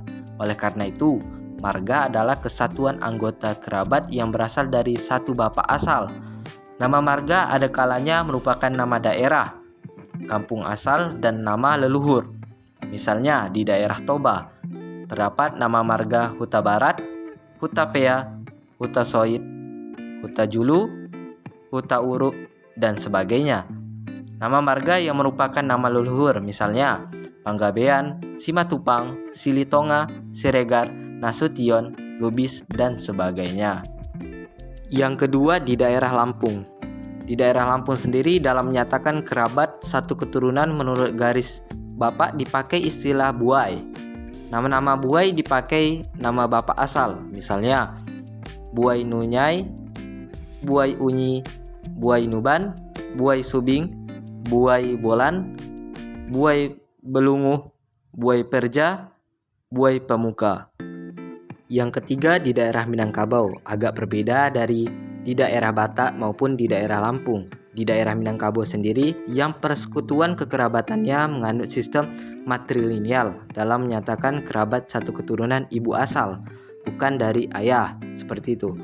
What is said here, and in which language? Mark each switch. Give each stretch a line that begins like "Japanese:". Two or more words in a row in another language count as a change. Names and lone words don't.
Indonesian: Oleh karena itu, marga adalah kesatuan anggota kerabat yang berasal dari satu bapak asal. Nama marga ada kalanya merupakan nama daerah, kampung asal, dan nama leluhur. Misalnya di daerah Toba, terdapat nama marga Huta Barat, Huta Pea, Huta Soit, Huta Julu, Huta Uruk, dan sebagainya. Nama marga yang merupakan nama leluhur, misalnya Panggabean, Simatupang, Silitonga, Siregar, Nasution, Lubis, dan sebagainya. Yang kedua di daerah Lampung. Di daerah Lampung sendiri dalam menyatakan kerabat satu keturunan menurut garis bapak dipakai istilah buai. Nama-nama buai dipakai nama bapak asal, misalnya Buai Nunyai, Buai Unyi, Buai Nuban, Buai Subing, Buai Bolan, Buai Belunguh, Buai Perja, Buai Pemuka. Yang ketiga di daerah Minangkabau, agak berbeda dari di daerah Batak maupun di daerah Lampung. Di daerah Minangkabau sendiri yang persekutuan kekerabatannya menganut sistem matrilineal dalam menyatakan kerabat satu keturunan ibu asal, bukan dari ayah, seperti itu.